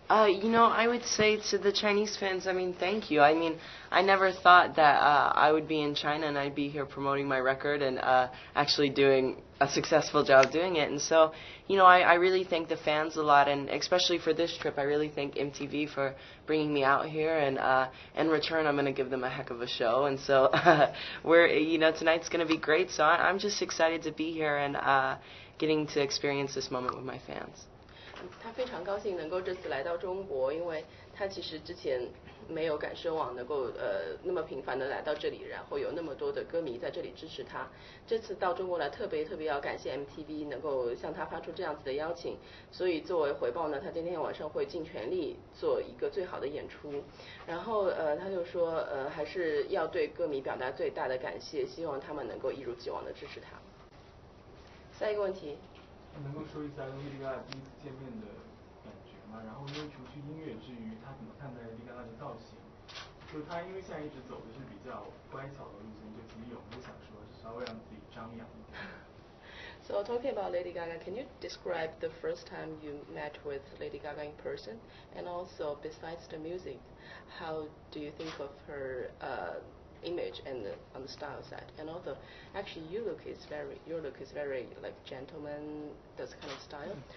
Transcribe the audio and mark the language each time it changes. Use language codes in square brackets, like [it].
[en] You know, I would say to the Chinese fans, I mean, thank you. I mean, I never thought that I would be in China and I'd be here promoting my record and actually doing a successful job doing it. And so, you know, I really thank the fans a lot, and especially for this trip, I really thank MTV for bringing me out here. And in return, I'm going to give them a heck of a show. And so, tonight's going to be great. So I'm just excited to be here and getting to experience this moment with my fans. [zh] 他非常高兴能够这次来到中国，因为他其实之前没有敢奢望能够那么频繁的来到这里，然后有那么多的歌迷在这里支持他。这次到中国来特别要感谢 MTV 能够向他发出这样子的邀请，所以作为回报呢，他今天晚上会尽全力做一个最好的演出。然后他就说还是要对歌迷表达最大的感谢，希望他们能够一如既往的支持他。下一个问题。能够说一下跟 Lady Gaga 第一次见面的感觉吗？然后因为除去音乐之余，他怎么看待 Lady Gaga 的造型？就是他因为现在一直走的是比较乖巧的路线，就其实有没有想说稍微让自己张扬一点？ [en] So talking about Lady Gaga, can you describe the first time you met with Lady Gaga in person? And also, besides the music, how do you think of her image and on the style side? And also, actually, your look is very like gentleman, this kind of style.